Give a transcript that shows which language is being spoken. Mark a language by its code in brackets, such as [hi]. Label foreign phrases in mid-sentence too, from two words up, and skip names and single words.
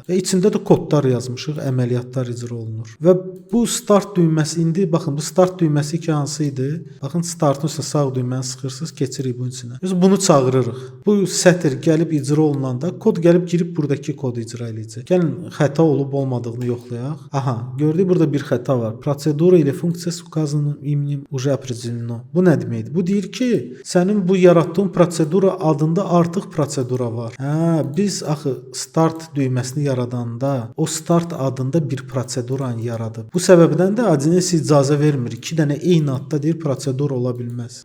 [az] Və içində də kodlar yazmışıq, əməliyyatlar icra olunur. Və bu start düyməsi indi baxın, bu start düyməsi ki hansı idi? Baxın, startın üstə sağ düyməni sıxırsınız, keçirik bunun içinə. Biz bunu çağırırıq. Bu sətr gəlib icra olunanda kod gəlib girib buradakı kodu icra eləyəcək. Gəlin xəta olub olmadığını yoxlayaq. Aha, gördük burada bir xəta var. Prosedura ilə funksiya [ru] uказана именем уже определено. [az] Bu nə deməkdir? Bu deyir ki, sənin bu yaratdığın prosedura adında artıq prosedura var. Biz axı start düyməsini yaradanda o start adında bir proseduranı yaradıb. Bu səbəbdən də Adines icazə vermir. 2 dənə eyni adda deyir prosedur ola bilməz.